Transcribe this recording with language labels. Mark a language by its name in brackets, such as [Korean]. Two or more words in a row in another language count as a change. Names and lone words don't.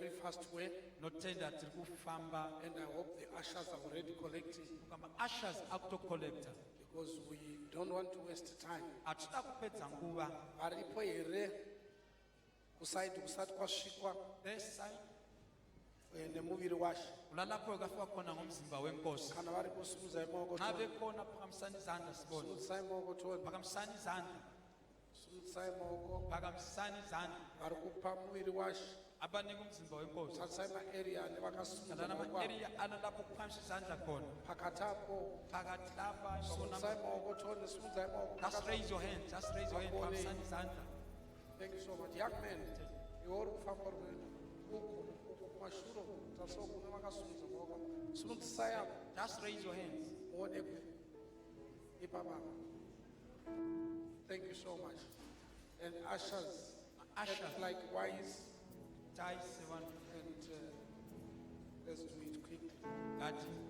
[English] past way, [Shona] notenda tiri kufamba [English] and I hope the ushers are already collecting [Shona] ushers akutocollecta [English] because we don't want to waste time. [Shona] hatida kupedza nguva. Varipo here kusaidi kusati kwasvikwa [English] This side [Shona] nemuviri washe, [North Ndebele] ulalapho ukafika khona ngomzimba wenkosi. [Shona] kana vari kusumudzai maoko [North Ndebele] Nxa [Shona] toni, [North Ndebele] bekhona phakamisani izandla sibone. [Shona] sumudzai maoko toni, [North Ndebele] Phakamisani izandla, [Shona] sumudzai maoko. [North Ndebele] phakamisani izandla. [Shona] Vari kupa muviri washe, [North Ndebele] Abanika umzimba wenkosi. [Shona] tarisai maarea ane vakasimudza [North Ndebele] Khalani [Shona] maoko avo. [North Ndebele] ama-area analapho kuphakamisa izandla khona. [Shona] Pakati apo [North Ndebele] Phakathi lapha [Shona] sumudzai maoko toni, sumudzai maoko. [English] just raise your hand, just raise your hand, [North Ndebele] phakamisani izandla. [English] Thank you so much. Young man, [Shona] iwe uri kufamba uri uku kumashure tarisao kune vakasimudza maoko. Simudzisai apo [English] Just raise your hands. [Shona] muonekwe ipapa. [English] Thank you so much. And ushers, Ushers. act likewise, [Shona] Tai seven, [English] and let's do it quickly. [Shona] Gati.